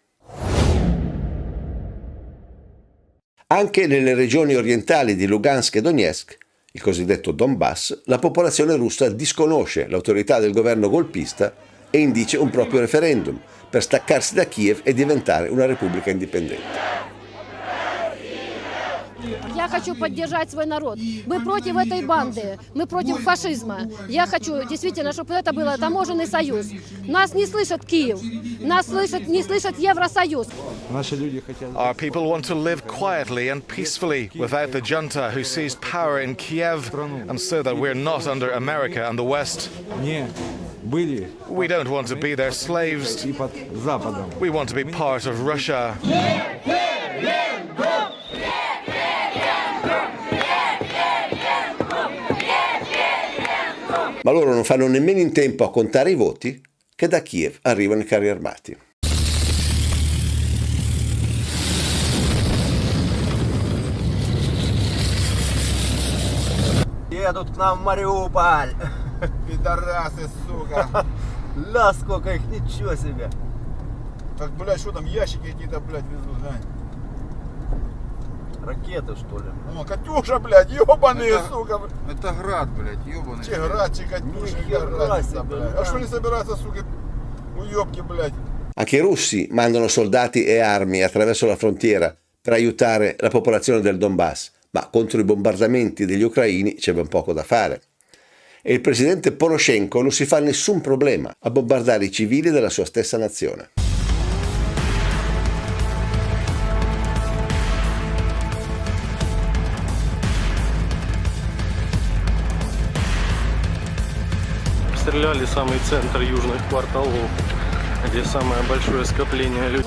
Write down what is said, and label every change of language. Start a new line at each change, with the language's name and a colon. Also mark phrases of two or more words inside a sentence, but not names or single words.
Italian: Anche nelle regioni orientali di Lugansk e Donetsk, il cosiddetto Donbass, la popolazione russa disconosce l'autorità del governo golpista e indice un proprio referendum per staccarsi da Kiev e diventare una repubblica indipendente.
Russian: Я хочу поддержать свой народ. Мы против этой банды, мы против фашизма. Я хочу действительно, чтобы это был таможенный союз. Нас не слышит Киев, нас не слышит Евросоюз.
English: Our people want to live quietly and peacefully without the junta who seized power in Kiev, and so that we're not under America and the West. We don't want to be their slaves. We want to be part of Russia.
Italian: Ma loro non fanno nemmeno in tempo a contare i voti che da Kiev arrivano i carri armati.
Russian: Едут к нам в Мариуполь. Пидорасы, сука. Ля, сколько их, ничего себе. Так, блядь, что там, ящики какие-то, блядь, везут, глянь. Ракеты, что ли? О, Катюша, блядь, ебаные, сука. Это град, блядь, ебаный. Че град, че Катюша, разница, блядь. А что не собираются, сука, уебки, блядь?
Italian: Anche i russi mandano soldati e armi attraverso la frontiera per aiutare la popolazione del Donbass, ma contro i bombardamenti degli ucraini c'è ben poco da fare. E il presidente Poroshenko non si fa nessun problema a bombardare i civili della sua stessa nazione.
Russian: Стреляли самый центр южных кварталов, где самое большое скопление людей.